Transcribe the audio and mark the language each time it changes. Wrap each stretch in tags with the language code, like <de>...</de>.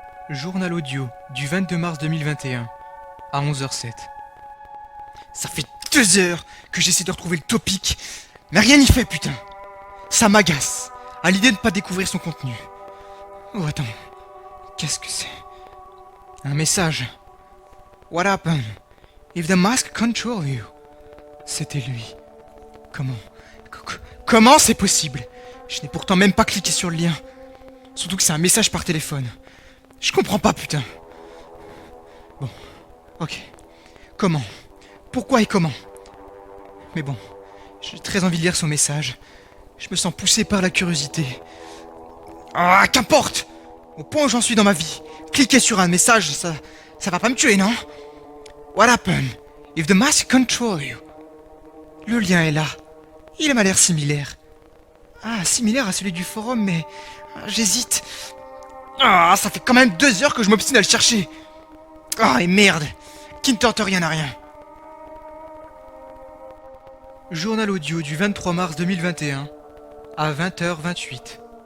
<fr>Journal audio du 22 mars 2021 à 11h07. Ça fait 2 heures que j'essaie de retrouver le topic, mais rien n'y fait, putain. Ça m'agace à l'idée de ne pas découvrir son contenu. Oh attends, qu'est-ce que c'est? Un message.</fr> <en>What happened if the mask control you?</en> <fr>C'était lui. Comment c'est possible? Je n'ai pourtant même pas cliqué sur le lien. Surtout que c'est un message par téléphone. Je comprends pas, putain. Bon, ok. Comment? Pourquoi et comment? Mais bon, j'ai très envie de lire son message. Je me sens poussé par la curiosité. Ah, qu'importe! Au point où j'en suis dans ma vie, cliquer sur un message, ça va pas me tuer, non?</fr> <en>What happened if the mask control you?</en> <fr>Le lien est là. Il m'a l'air similaire. Ah, similaire à celui du forum, mais... j'hésite. Ah, ça fait quand même 2 heures que je m'obstine à le chercher. Ah, et merde! Qui ne tente rien à rien. Journal audio du 23 mars 2021 à 20h28.</fr>